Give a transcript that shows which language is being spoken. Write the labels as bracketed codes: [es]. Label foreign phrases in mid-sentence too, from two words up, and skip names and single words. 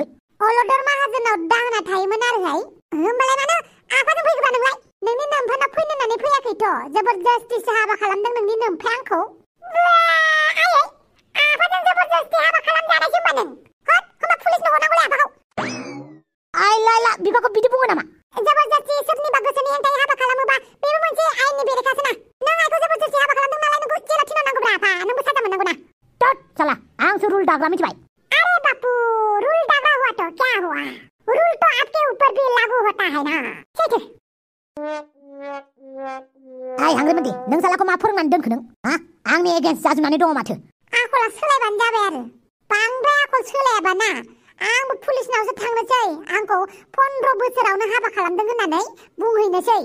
[brx] अलदर माहाजोनाव दाहोना थायोमोन आरोहाय होमबालाय मानो आफाजों फैगोबा नोंलाय नोंनि नोमफाना फैनो होननानै फैयाखैथ' जबरदस्तिसो हाबा खालामदों नोंनि नोमफाया आंखौ आयै आफाजों जबरदस्ति हाबा खालामजानायसो होमबा नों हट होमबा पुलिसनो हरनांगौलै आफाखौ आइ लाइला बिफाखौ बिदि बुङो नामा जबरदस्ति सोरनिबा गोसोनि हेंथायै हाबा खालामोबा बेबो मोनसे आयेननि बेरेखासो ना नों आइखौ जबरदस्ति हाबा खालामदों नालाय नोंखौ जेलाव थिनहरनांगौब्रा आफा नोंबो साजा मोननांगौ ना टट साला आंसो रुल दाग्रा मिथिबाय [hi] अरे बापू रूल दागा हुआ तो क्या हुआ रूल तो आपके ऊपर भी लागू होता है ना ठीक है [brx] आइ हांग्रिमोनदि नों सालाखौ मा फोरोंनानै दोनखो नों हा आंनि एगेन्स्ट जाजोबनानै दङ माथो आखला सोलायबानो जाबाय आरो बांद्राय आखल सोलायाबा ना आंबो पुलिसनावसो थांनोसै आंखौ 15 बोसोरावनो हाबा खालामदों होननानै बुंहैनोसै